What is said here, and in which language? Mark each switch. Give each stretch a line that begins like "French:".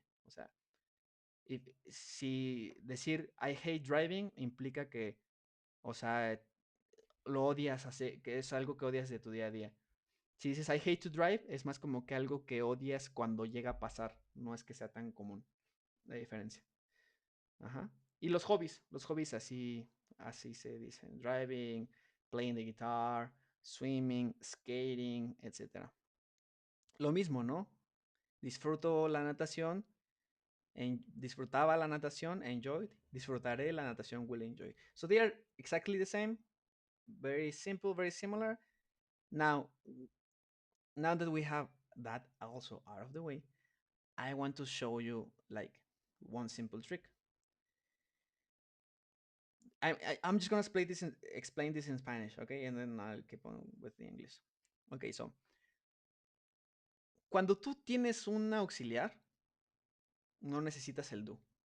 Spanish: O sea, si decir
English: I hate driving
Spanish: implica que, o sea, lo odias, que es algo que odias de tu día a día. Si dices
English: I hate to drive,
Spanish: es más como que algo que odias cuando llega a pasar. No es que sea tan común la diferencia. Ajá. Y los hobbies así se dicen.
English: Driving, playing the guitar, swimming, skating, etc.
Spanish: Lo mismo, ¿no? Disfruto la natación, disfrutaba la natación, enjoyed. Disfrutaré la natación,
English: will enjoy. So they are exactly the same. Very simple, very similar. Now that we have that also out of the way, I want to show you like one simple trick. I'm just gonna explain this in Spanish, okay, and then I'll keep on with the English. Okay, so
Spanish: Cuando tú tienes un auxiliar, no necesitas el do.